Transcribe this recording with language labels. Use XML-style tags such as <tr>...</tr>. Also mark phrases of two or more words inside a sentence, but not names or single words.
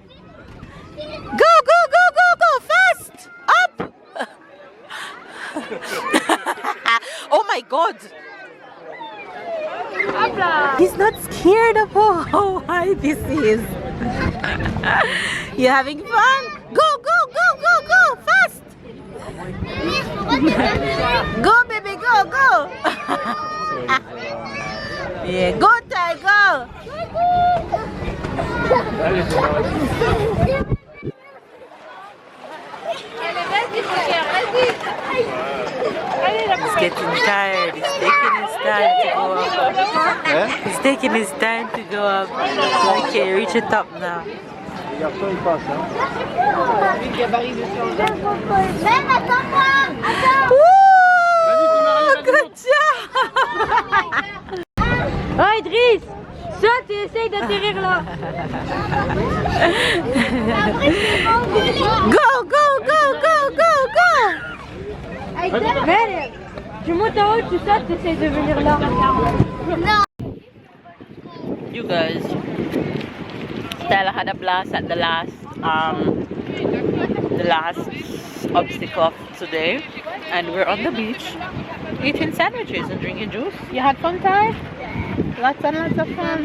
<en>Go, go, go, go, go. Fast. Up. Oh my God. He's not scared of how high this is. You having fun? Go, go, go, go, go. Fast. Go, baby, go, go. Yeah, go, Ty, go. He's getting tired. He's taking his time to go up. He's taking his time to go up. Okay, reach the top now. Woo! Good job!</en> <fr>Oh Idriss, saute et essaye d'atterrir là.</fr> <en>Go, go, go, go, go, go!</en> <fr>Allez, tu montes en haut, tu sautes, tu essayes de venir là.</fr> <en>You guys, Stella had a blast at the last obstacle of today, and we're on the beach eating sandwiches and drinking juice. You had fun, Ty? Lots and lots of fun.</en>